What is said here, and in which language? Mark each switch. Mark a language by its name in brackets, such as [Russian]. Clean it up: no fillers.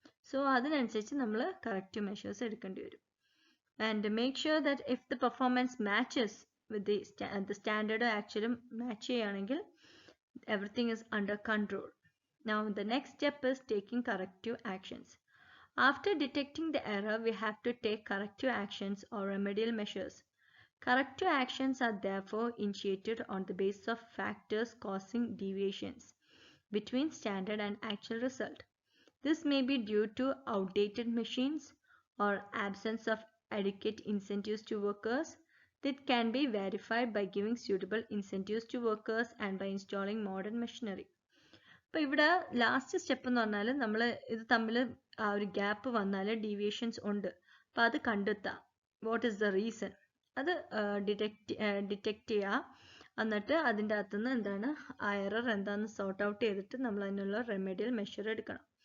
[Malayalam] So അതിനനുസരിച്ച് നമ്മൾ corrective measures എടുക്കേണ്ടി വരും. [English] and make sure that if the performance matches with the standard [Malayalam] ആക്ച്വലും match ചെയ്യുകയാണെങ്കിൽ [English] everything is under control. Now the next step is taking corrective actions. After detecting the error, we have to take corrective actions or remedial measures. Corrective actions are therefore initiated on the basis of factors causing deviations between standard and actual result. This may be due to outdated machines or absence of adequate incentives to workers. That can be verified by giving suitable incentives to workers and by installing modern machinery. [Malayalam] അപ്പോൾ ഇവിടെ last step എന്ന് പറഞ്ഞാൽ നമ്മൾ ഇത് തമ്മിൽ ആ ഒരു gap വന്നാൽ ഡീവിയേഷൻസ് ഉണ്ട്. അപ്പോൾ അത് കണ്ടെത്താം. [English] What is the reason? [Malayalam] അത് ഡിറ്റക്റ്റ് ചെയ്യുക. എന്നിട്ട് അതിൻ്റെ അകത്തുനിന്ന് എന്താണ് ആ എറർ എന്താണെന്ന് സോർട്ട് ഔട്ട് ചെയ്തിട്ട് നമ്മൾ അതിനുള്ള റെമഡിയൽ മെഷർ എടുക്കണം.